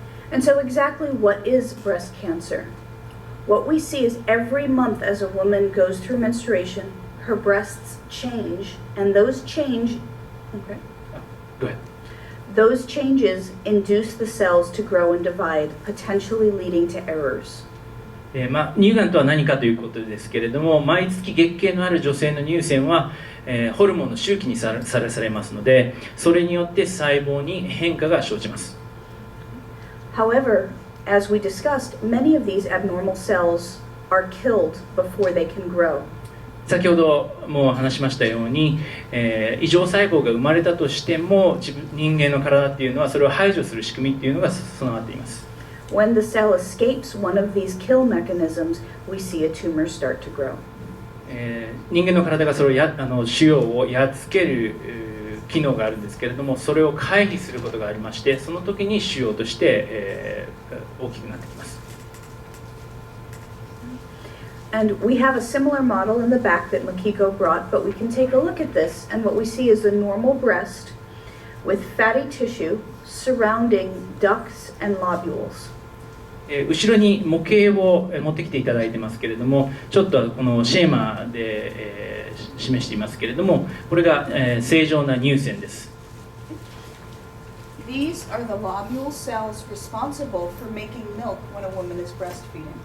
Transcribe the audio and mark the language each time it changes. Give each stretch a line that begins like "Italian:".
English: And so exactly what is breast cancer? What we see is every month as a woman goes through menstruation, her breasts change, and those changes induce the cells to grow and divide, potentially leading to errors.
Japanese: 乳がんとは何かということですけれども、毎月月経のある女性の乳腺は、ホルモンの周期にさらされますので、それによって細胞に変化が生じます。
English: However, as we discussed, many of these abnormal cells are killed before they can grow.
Japanese: 先ほども話しましたように、異常細胞が生まれたとしても、人間の体っていうのはそれを排除する仕組みっていうのが備わっています。
English: When the cell escapes one of these kill mechanisms, we see a tumor start to grow.
Japanese: 人間の体がそれを腫瘍をやっつける機能があるんですけれども、それを回避することがありまして、その時に腫瘍として、大きくなってきます。
English: And we have a similar model in the back that Makiko brought, but we can take a look at this, and what we see is the normal breast with fatty tissue surrounding ducts and lobules.
Japanese: 後ろに模型を持ってきていただいてますけれども、ちょっとこのシェーマで、示していますけれども、これが、正常な乳腺です。
English: These are the lobule cells responsible for making milk when a woman is breastfeeding.